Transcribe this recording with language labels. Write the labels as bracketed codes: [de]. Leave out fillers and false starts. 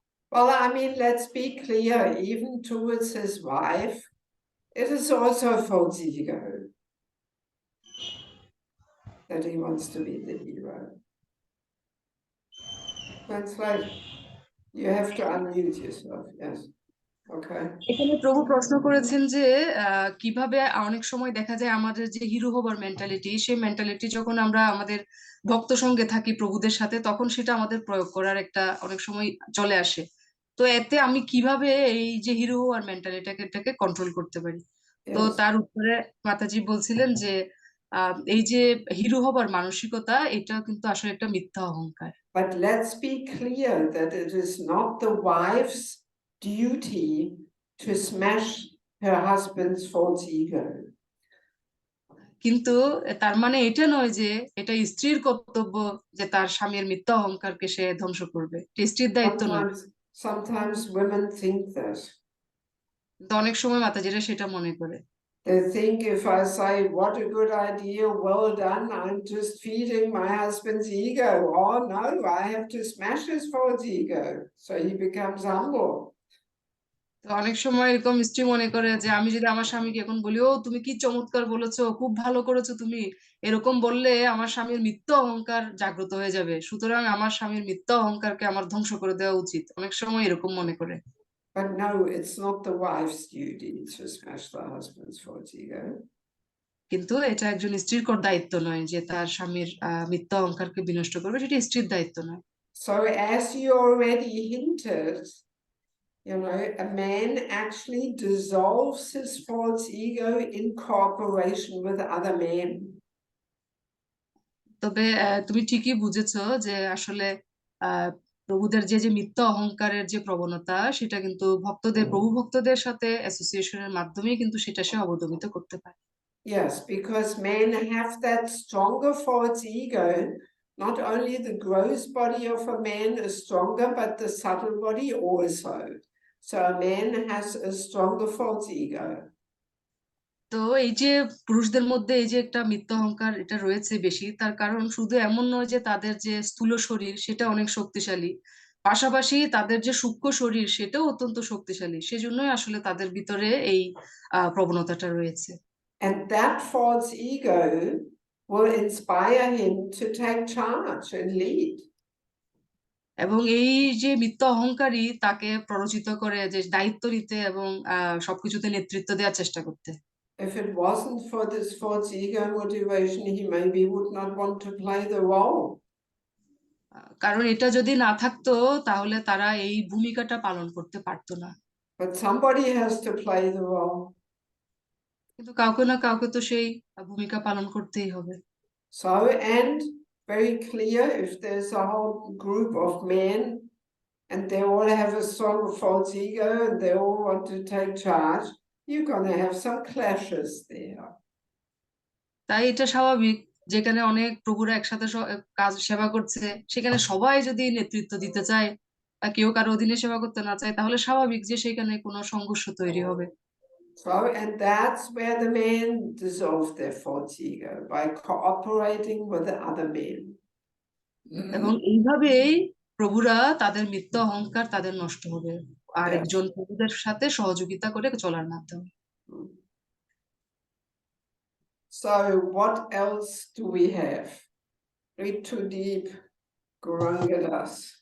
[en] Well, I mean, let's be clear, even towards his wife, it is also a false ego that he wants to be the hero. That's right. You have to unmute yourself, yes. Okay. [bn] এখানে প্রভু প্রশ্ন করেছেন যে কিভাবে অনেক সময় দেখা যায় আমাদের যে হিরো হবার মেন্টালিটি, সেই মেন্টালিটি যখন আমরা আমাদের ভক্ত সঙ্গে থাকি প্রভুদের সাথে, তখন সেটা আমাদের প্রয়োগ করার একটা অনেক সময় চলে আসে। তো এতে আমি কিভাবে এই যে হিরো হওয়ার মেন্টালিটাকে কন্ট্রোল করতে পারি? তো [en] Yes. [bn] তার উত্তরে মাতাজি বলছিলেন যে এই যে হিরো হবার মানসিকতা, এটা কিন্তু আসলে একটা মিথ্যা অহংকার। [en] But let's be clear that it is not the wife's duty to smash her husband's false ego. [bn] কিন্তু তার মানে এটা নয় যে এটা স্ত্রীর কর্তব্য যে তার স্বামীর মিথ্যা অহংকারকে সে ধ্বংস করবে, এটা স্ত্রীর দায়িত্ব নয়। [en] Sometimes, sometimes women think that. [bn] তো অনেক সময় মাতাজিরা সেটা মনে করে। [en] They think if I say, what a good idea, well done, I'm just feeding my husband's ego. Oh no, I have to smash his false ego. So he becomes humble. [bn] তো অনেক সময় এরকম স্ত্রী মনে করে যে আমি যদি আমার স্বামীকে এখন বলি, ও তুমি কি চমৎকার বলেছো, খুব ভালো করেছো তুমি, এরকম বললে আমার স্বামীর মিথ্যা অহংকার জাগ্রত হয়ে যাবে, সুতরাং আমার স্বামীর মিথ্যা অহংকারকে আমার ধ্বংস করে দেওয়া উচিত। অনেক সময় এরকম মনে করে। [en] But no, it's not the wife's duty to smash the husband's false ego. [bn] কিন্তু এটা একজন স্ত্রীর দায়িত্ব নয় যে তার স্বামীর মিথ্যা অহংকারকে বিনষ্ট করবে, সেটা স্ত্রীর দায়িত্ব নয়। [en] So as you already hinted, you know, a man actually dissolves his false ego in cooperation with other men. [bn] তবে তুমি ঠিকই বুঝেছো যে আসলে আহ প্রভুদের যে যে মিথ্যা অহংকারের যে প্রবণতা, সেটা কিন্তু প্রভু ভক্তদের সাথে অ্যাসোসিয়েশনের মাধ্যমেই কিন্তু সেটা সে অবদমিত করতে পারে। [en] Yes, because men have that stronger false ego. Not only the gross body of a man is stronger, but the subtle body also. So a man has a stronger false ego. [bn] তো এই যে পুরুষদের মধ্যে এই যে একটা মিথ্যা অহংকার এটা রয়েছে বেশি, তার কারণ শুধু এমন নয় যে তাদের যে স্থূল শরীর সেটা অনেক শক্তিশালী, পাশাপাশি তাদের যে সূক্ষ্ম শরীর সেটাও অত্যন্ত শক্তিশালী, সেজন্যই আসলে তাদের ভিতরে এই প্রবণতাটা রয়েছে। [en] And that false ego will inspire him to take charge and lead. [bn] এবং এই যে মিথ্যা অহংকারই তাকে প্ররোচিত করে যে দায়িত্ব নিতে এবং সবকিছুতে নেতৃত্ব দেওয়ার চেষ্টা করতে। [en] If it wasn't for this false ego motivation, he maybe would not want to play the role. [bn] কারণ এটা যদি না থাকতো তাহলে তারা এই ভূমিকাটা পালন করতে পারতো না। [en] But somebody has to play the role. [bn] কিন্তু কাউকে না কাউকে তো সেই ভূমিকা পালন করতেই হবে। [en] So, and very clear, if there's a whole group of men and they all have a strong false ego and they all want to take charge, you're going to have some clashes there. [bn] তাই এটা স্বাভাবিক, যেখানে অনেক প্রভুরা একসাথে কাজ সেবা করছে, সেখানে সবাই যদি নেতৃত্ব দিতে চায় বা কেউ কারো অধীনে সেবা করতে না চায়, তাহলে স্বাভাবিক যে সেখানে কোনো সংঘর্ষ তৈরি হবে। [en] So, and that's where the men dissolve their false ego, by cooperating with the other men. [bn] এবং এইভাবেই প্রভুরা তাদের মিথ্যা অহংকার তাদের নষ্ট হবে আরেকজন প্রভুদের সাথে সহযোগিতা করে চলার মাধ্যমে। [en] So what else do we have? Read too deep, Gaurangadas.